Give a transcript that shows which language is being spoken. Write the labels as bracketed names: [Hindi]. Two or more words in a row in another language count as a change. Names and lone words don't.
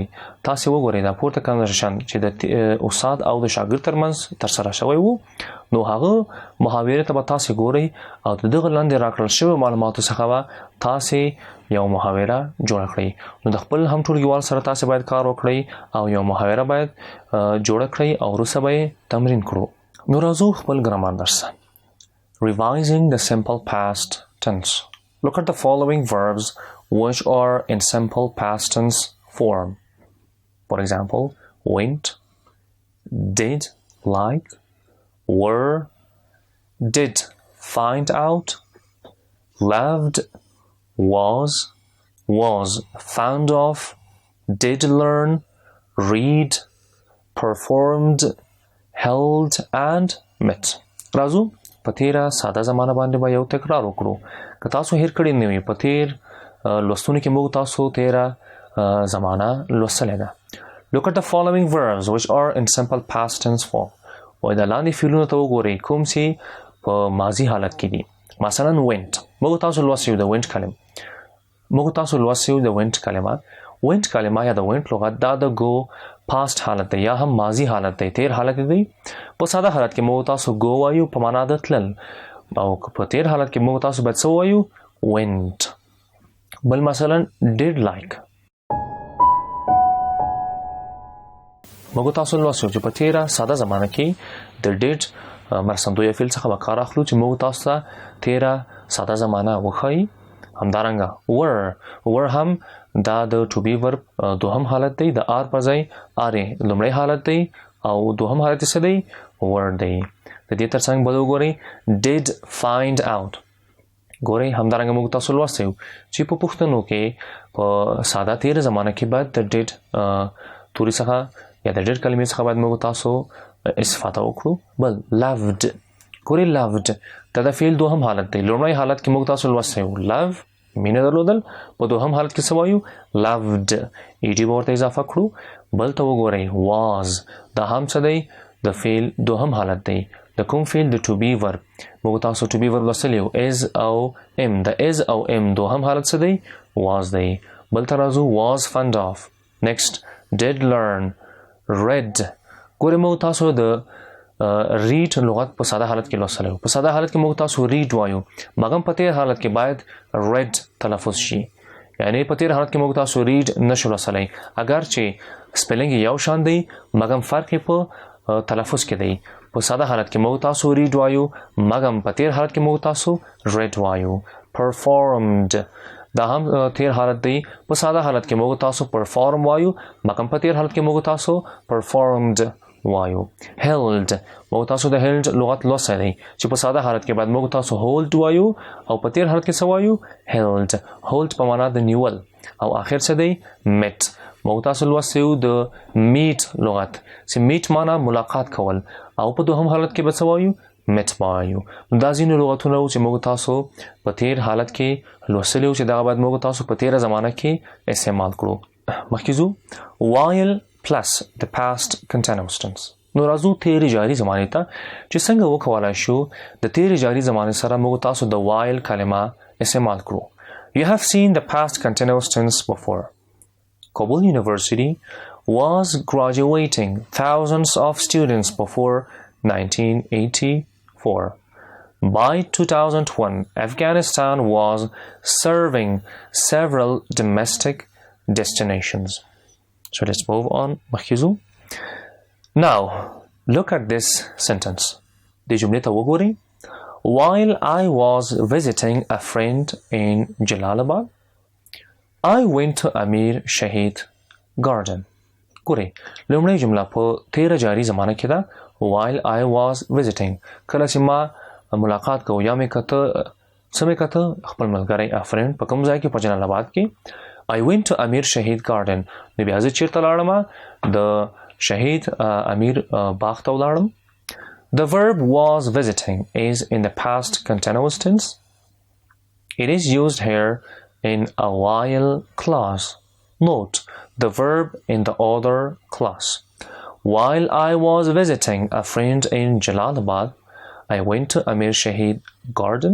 [Pashto] تاسو وګورئ دا پورته کنورسیشن چې د استاد او د شاګرد ترمنځ ترسره شوی وو، نو هغه محاورې ته به تاسو ګورئ او د دغه لاندې راکړل شوي معلوماتو څخه به تاسو یو محاوره جوړه کړئ. نو د خپل هم ټولګیوال سره تاسو باید کار وکړئ او یو محاوره باید جوړه کړئ او وروسته به یې تمرین کړو. نو راځو خپل ګرامر درس. [English] Revising the simple past tense. Look at the following verbs which are in simple past tense form. For example, went, did, like, were, did find out, loved, was found of, did learn, read, performed, held and met. [Pashto] راځو په تیره ساده زمانه باندې به یو تکرار وکړو. که تاسو هیر کړی نه وي، په تیر لوستونو کې موږ تاسو تیره زمانه لوستلې ده. [English] Look at the following verbs which are in simple past tense form. [Pashto] وایي دا لاندې فعلونو ته وګورئ کوم چې په ماضي حالت کې دي. مثلا went موږ تاسو لوستي یو د went کلمه. موږ تاسو لوستي یو د went کلمه. went کلمه یا د went لغت دا د [English] go past [Pashto] حالت دی یا هم ماضي حالت دی، تیر حالت دی. په ساده حالت کې موږ تاسو go وایو په معنا د تلل، او په تیر حالت کې موږ تاسو باید څه وایو went. بل مثلا [English] did like [Pashto] موږ تاسو لوستو چې په تیره ساده زمانه کې د did مرسندویه فعل څخه به کار اخلو چې موږ تاسو ته تیره ساده زمانه وښایي. همدارنګه were هم دا د [English] to be verb [Pashto] دوهم حالت دی، د are په ځای are لومړی حالت دی او دوهم حالت څه دی were دی. د دې ترڅنګ بل وګورئ [English] did find out. [Pashto] ګورئ همدارنګه موږ تاسو لوستي یو چې په پښتنو کې په ساده تیر زمانه کې باید د did توري څخه یا د did کلمې څخه باید موږ تاسو استفاده وکړو. بل loved ګورئ loved دا د فعل دوهم حالت دی. لومړی حالت کې موږ تاسو لوستي یو love مینه درلودل، په دوهم حالت کې څه وایو loved ایډي به ورته اضافه کړو. بل ته وګورئ was دا هم څه دی د فعل دوهم حالت دی. د کوم فعل د [English] to be verb [Pashto] موږ تاسو [English] to be verb [Pashto] لوستلی یو is او am. د is او am دوهم حالت څه دی was دی. بل ته راځو [English] was fond of. next did learn, read. [Pashto] ګورئ موږ تاسو د read لغت په ساده حالت کې لوستلی په ساده حالت کې موږ تاسو read وایو، مګر په تیر حالت کې باید read تلفظ شي. یعنی په تیر حالت کې موږ تاسو read نشو لوستلی، اگر چې سپیلنګ یو شان دی مګر فرق په تلفظ کې دی. په ساده حالت کې موږ تاسو read وایو، مګر په تیر حالت کې موږ تاسو read وایو. performed دا هم تیر حالت دی. په ساده حالت کې موږ تاسو perform وایو، مګر په تیر حالت کې موږ تاسو performed وایو. held موږ تاسو د held لغت لوستی دی چې په ساده حالت کې باید موږ تاسو hold وایو او په تیر حالت کې څه وایو held. hold په معنا د نیول. او آخر څه دی met موږ تاسو لوستی یو د meet لغت چې meet معنا ملاقات کول او په دوهم حالت کې به څه وایو met وایو. دا ځینې لغتونه چې موږ تاسو په تیر حالت کې لوستلی چې دغه باید موږ تاسو په تیره زمانه کې استعمال کړو. مخکې ځو [English] while plus the past continuous tense. [Pashto] نو راځو تیرې جاري زمانې ته چې څنګه وکولای شو د تیرې جاري زمانې سره موږ تاسو د while کلمه استعمال کړو. [English] You have seen the past continuous tense before. Kabul University was graduating thousands of students before 1984. By 2001, Afghanistan was serving several domestic destinations. So let's move on. مخکې Now, look at this sentence. [Pashto] دې جملې ته وګورئ. [English] While I was visiting a friend in Jalalabad, I went to Amir Shahid Garden. [Pashto] ګورئ لومړی جمله په تیره جاري زمانه کې ده. [English] While I was visiting [Pashto] کله چې ما ملاقات کوو یا مې کته څه مې کته خپل ملګری [English] a friend [Pashto] په کوم ځای کې په جلال آباد کې. [English] I went to Amir Shahid Garden. [Pashto] نو بیا زه چیرته لاړم د شهید امیر باغ ته ولاړم. [English] The verb was visiting is in the past continuous tense. It is used here in a while clause. Note the verb in the other clause. While I was visiting a friend in Jalalabad, I went to Amir Shahid Garden.